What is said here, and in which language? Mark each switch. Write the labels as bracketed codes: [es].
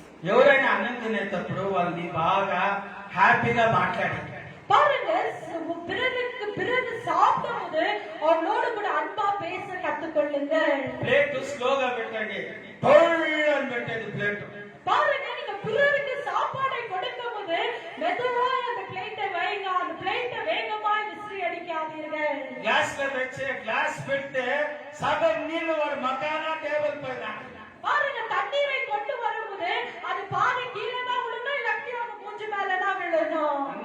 [te] ఎవరైనా అన్నం తినేటప్పుడు వాళ్ళని బాగా హ్యాపీగా మాట్లాడాలి. [ta] பாருங்க, பிறகு சாப்பிடும்போது அவங்களோடு கூட அன்பா பேச கத்துக்கொள்ளுங்க. [te] ప్లేట్ స్లోగా పెట్టండి, అని పెట్టేది ప్లేట్. [ta] பாருங்க, நீங்க பிறருக்கு சாப்பாடை கொடுக்கும் போது மெதுவா அந்த பிளேட்டை வைங்க, அந்த பிளேட்டை வேகமா விசிறி அடிக்காதீர்கள். [te] గ్లాస్ లో తెచ్చే గ్లాస్ పెడితే సగం నీళ్లు వాడు మకానా టేబుల్ పైన. [ta] பாருங்க, தண்ணீரை கொண்டு வரும்போது அது பாதி கீழே தான் விழணும், இல்லாட்டி அவங்க மூஞ்சி மேல தான் விழணும்.